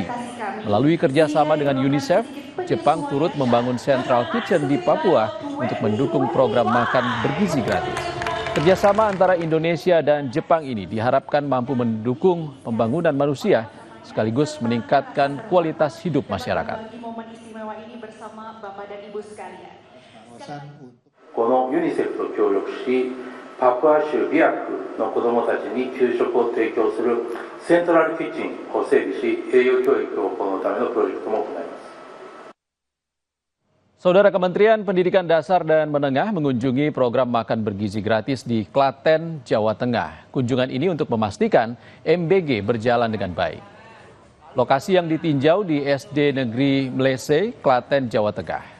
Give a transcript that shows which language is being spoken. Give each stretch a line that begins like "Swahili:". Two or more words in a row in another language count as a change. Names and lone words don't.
Indonesian: Melalui kerjasama dengan UNICEF, Jepang turut membangun Central Kitchen di Papua untuk mendukung program makan bergizi gratis. Kerjasama antara Indonesia dan Jepang ini diharapkan mampu mendukung pembangunan manusia sekaligus meningkatkan kualitas hidup masyarakat.
Japanese: このユニセフと協力し、パプア州ビアックの子どもたちに給食を提供するセントラルキッチンを整備し、栄養教育を行うためのプロジェクトも行います。
Indonesian: Saudara, Kementerian Pendidikan Dasar dan Menengah mengunjungi program makan bergizi gratis di Klaten, Jawa Tengah. Kunjungan ini untuk memastikan MBG berjalan dengan baik. Lokasi yang ditinjau di SD Negeri Mlese, Klaten, Jawa Tengah.